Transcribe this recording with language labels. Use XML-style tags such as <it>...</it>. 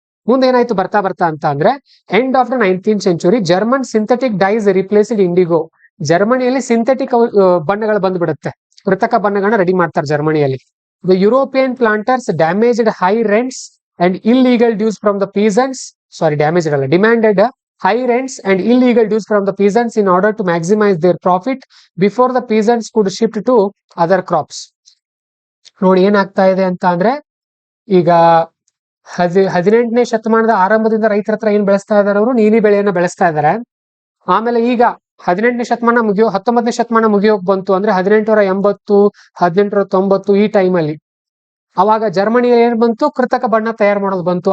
<kn>ಮುಂದೆ ಏನಾಯ್ತು ಬರ್ತಾ ಅಂತ ಅಂದ್ರೆ,</kn> <en>End of the 19th century, German synthetic dyes replaced indigo.</en> <kn>ಜರ್ಮನಿಯಲ್ಲಿ ಸಿಂಥೆಟಿಕ್ ಬಣ್ಣಗಳು ಬಂದ್ಬಿಡುತ್ತೆ, ಕೃತಕ ಬಣ್ಣಗಳನ್ನ ರೆಡಿ ಮಾಡ್ತಾರೆ ಜರ್ಮನಿಯಲ್ಲಿ.</kn> <en>The European planters damaged high rents and illegal dues from the peasants, demanded high rents and illegal dues from the peasants in order to maximize their profit before the peasants could shift to other crops.</en> <kn>ನೋಡಿ ಏನಾಗ್ತಾ ಇದೆ ಅಂತ ಅಂದ್ರೆ ಈಗ 18ನೇ ಶತಮಾನದ ಆರಂಭದಿಂದ ರೈತರ ಹತ್ರ ಏನ್ ಬೆಳೆಸ್ತಾ ಇದಾರೆ, ಅವರು ನೀಲಿ ಬೆಳೆಯನ್ನ ಬೆಳೆಸ್ತಾ ಇದಾರೆ. ಆಮೇಲೆ ಈಗ 18ನೇ ಶತಮಾನ 19ನೇ ಶತಮಾನ ಮುಗಿಯೋಕ್ ಬಂತು ಅಂದ್ರೆ 1880 1890 ಈ ಟೈಮಲ್ಲಿ ಅವಾಗ ಜರ್ಮನಿ ಏನ್ ಬಂತು, ಕೃತಕ ಬಣ್ಣ ತಯಾರು ಮಾಡೋದು ಬಂತು.</kn>